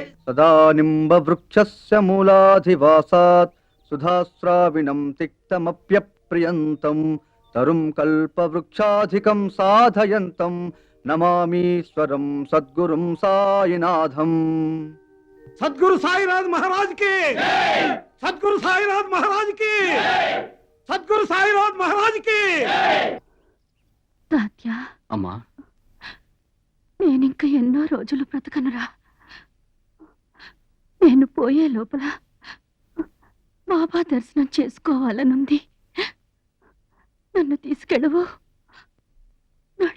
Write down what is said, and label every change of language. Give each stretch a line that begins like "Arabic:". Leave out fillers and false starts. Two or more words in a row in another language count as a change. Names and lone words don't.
Sanskrit: सदा निम्बवृक्षस्य मूलाधिवासात् सुधास्राविणं तिक्तमप्यप्रियन्तं तरुं कल्पवृक्षाधिकं साधयन्तं नमामीश्वरं सद्गुरुं साईनाथम्।
Hindi: सद्गुरु साईनाथ महाराज की, सद्गुरु साईनाथ महाराज की, सद्गुरु साईनाथ महाराज की।
Telugu: తాత్యా, అమ్మా, నేనింక ఎన్నో రోజులు బ్రతకనురా. నేను పోయే లోపల బాబా దర్శనం చేసుకోవాలనుంది. నన్ను తీసుకెళ్ళవు. నడు.